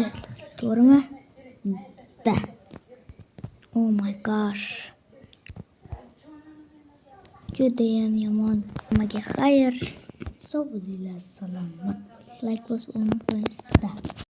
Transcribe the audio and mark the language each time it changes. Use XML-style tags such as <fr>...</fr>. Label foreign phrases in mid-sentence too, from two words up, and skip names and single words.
<uz>To'g'rimi? Da.</uz> <en>Oh my gosh.</en> <uz>Juda ham yomon. Hammaga xayr. Sog' bo'linglar, salomat. Like bosib qo'yamiz.</uz>